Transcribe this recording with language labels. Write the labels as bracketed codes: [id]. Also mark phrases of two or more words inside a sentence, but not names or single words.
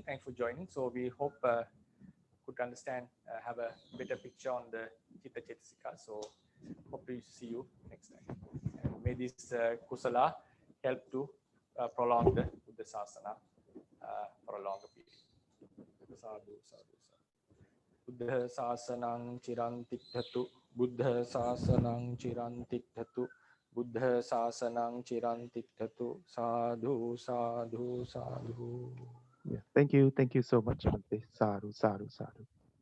[en] Thanks for joining. So we hope could understand, have a better picture on the Chitta Cetasika. So hope to see you next time. And may this kusala help to prolong the Buddha Sasana for a longer period. [pi] Sadhu, sadhu, sadhu. Buddha Sasanang Chirantikthatu. Buddha Sasanang Chirantikthatu. Buddha Sasanang Chirantikthatu. Sadhu, sadhu, sadhu. [en] Yeah, thank you so much, Bhante. [pi] Sadhu, sadhu, sadhu.